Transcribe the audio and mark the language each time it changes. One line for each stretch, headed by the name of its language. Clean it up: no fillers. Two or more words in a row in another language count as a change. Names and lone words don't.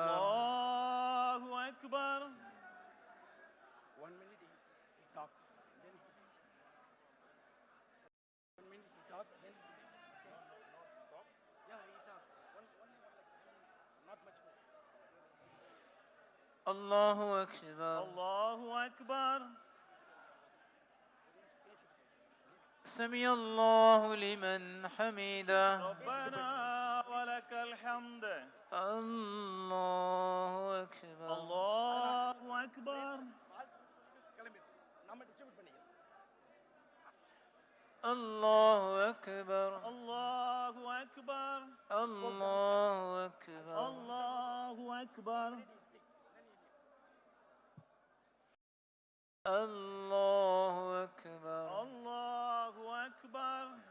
Arabic: الله أكبر.
English: 1 minute he talk, then he 1 minute he talk, then he yeah he talks not much more.
Arabic: الله أكبر. الله أكبر. سمع الله لمن حمده. ربنا ولك الحمد. الله أكبر. الله أكبر.
Tamil: நம்ம டிஸ்ட்ரிபியூட் பண்ணிக்கலாம்.
Arabic: الله أكبر. الله أكبر الله أكبر الله أكبر الله أكبر الله أكبر